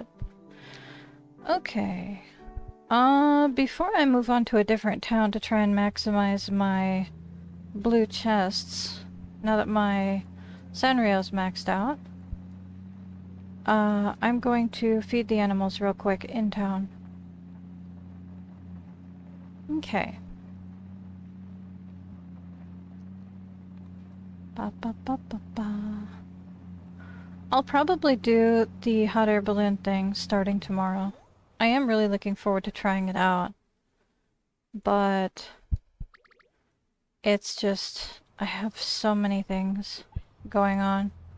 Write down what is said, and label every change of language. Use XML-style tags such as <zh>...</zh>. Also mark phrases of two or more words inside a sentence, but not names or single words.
<en>Okay. Before I move on to a different town to try and maximize my blue chests, now that my Sanrio's maxed out, I'm going to feed the animals real quick in town. Okay. Ba ba ba ba ba. I'll probably do the hot air balloon thing starting tomorrow. I am really looking forward to trying it out. But it's just, I have so many things going on.</en>